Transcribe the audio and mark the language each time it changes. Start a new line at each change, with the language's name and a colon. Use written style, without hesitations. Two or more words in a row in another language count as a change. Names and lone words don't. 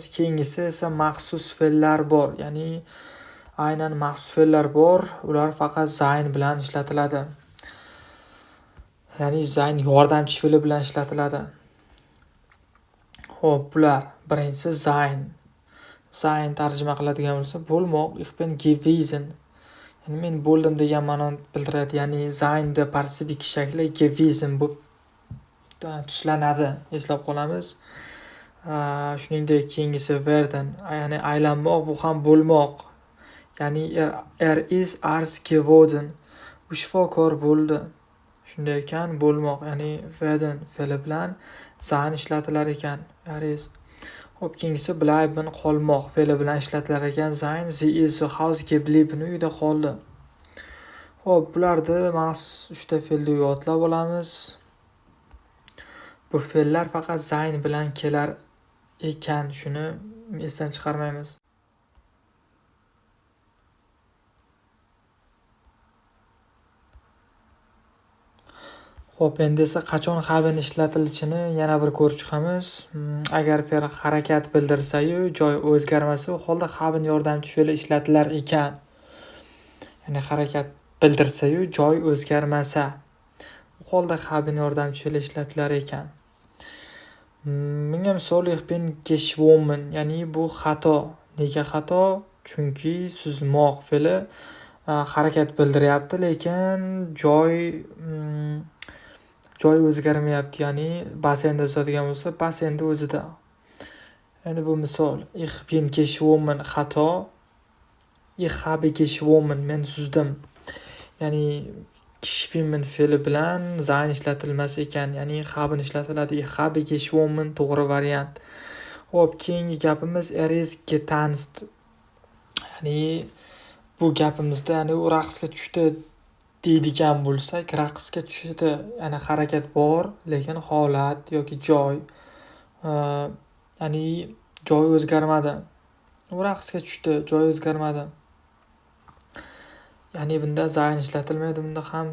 Uzbek: Keyingisi esa maxsus fe'llar bor, ya'ni aynan maxsus fe'llar bor, ular faqat zayn bilan ishlatiladi. Ya'ni zayn yordamchi fe'li bilan ishlatiladi. Xo'p, bular birinchisi zayn. Zayn tarjima qiladigan bo'lsa, bo'lmoq,
German: ich bin gewesen.
Uzbek: Ya'ni men bo'ldim degan ma'noni bildiradi. Ya'ni zaynda parsivik shakli gewesen bo'lib tuslanadi. Eslab qolamiz. Shuningdek, keyingisi werden, ya'ni aylanmoq, bu ham bo'lmoq.
German: Ya'ni is arzt geworden.
Uzbek: U shifokor bo'ldi. Shunday ekan, bo'lmoq, ya'ni werden fe'li bilan zayn ishlatilar ekan. Xo'p, keyingisi bleiben, qolmoq fe'li bilan ishlatilar ekan.
German: Zayn sie ist zu Hause geblieben,
Uzbek: uyda qoldi. Xo'p, bularni maxsus 3 ta fe'lni yodlab olamiz. Bu fe'llar faqat zayn bilan kelar ekan, shuni esdan chiqarmaymiz. Xo'p, endi esa qachon haben ishlatilishini yana bir ko'rib chiqamiz. Agar fe'l harakat bildirsa-yu, joy o'zgarmasa, u holda haben yordamchi fe'li ishlatilar ekan. Ya'ni harakat bildirsa-yu, joy o'zgarmasa, u holda haben yordamchi fe'li ishlatilar ekan. Menga misol
German: ich bin geschwommen,
Uzbek: ya'ni bu xato. Nega xato? Chunki suzmoq fe'li harakat bildiryapti, lekin joy o'zgarmayapti, ya'ni basenda yozadigan bo'lsa, basenda o'zida. Endi bu misol.
German: Ich bin geschwommen xato. Ich habe geschwommen,
Uzbek: men suzdim. Ya'ni geschwommen fe'li bilan zayn ishlatilmas ekan, ya'ni haben ishlatiladi.
German: Ich habe geschwommen
Uzbek: to'g'ri variant. Xo'p, keyingi gapimiz ist getanzt. Ya'ni bu gapimizda, ya'ni u raqsga tushdi deydigan bo'lsak, raqsga tushdi, ya'ni harakat bor, lekin holat yoki joy, ya'ni joy o'zgarmadi. U raqsga tushdi, joy o'zgarmadi. Ya'ni bunda zayn ishlatilmaydi, bunda ham.